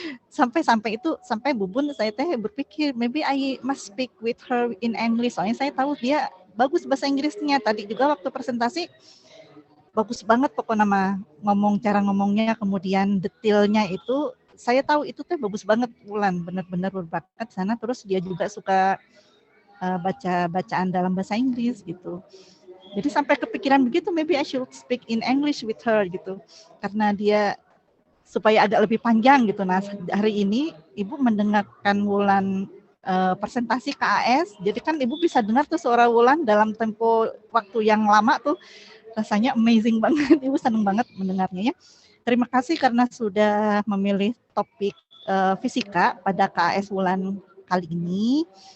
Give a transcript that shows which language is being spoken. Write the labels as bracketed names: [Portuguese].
[Indonesian] sampai Bubun saya berpikir [English] maybe I must speak with her in English. [Indonesian] Soalnya saya tahu dia bagus bahasa Inggrisnya. Tadi juga waktu presentasi bagus banget pokoknya ngomong, cara ngomongnya, kemudian detailnya itu saya tahu itu bagus banget Wulan, benar-benar berbakat sana. Terus dia juga suka bacaan dalam bahasa Inggris gitu. Jadi sampai kepikiran begitu, [English] maybe I should speak in English with her [Indonesian] gitu. Karena dia supaya agak lebih panjang gitu. Nah, hari ini Ibu mendengarkan Wulan presentasi KAS, jadi kan Ibu bisa dengar tuh suara Wulan dalam tempo waktu yang lama tuh. Rasanya amazing banget, Ibu senang banget mendengarnya ya. Terima kasih karena sudah memilih topik fisika pada KAS Wulan kali ini.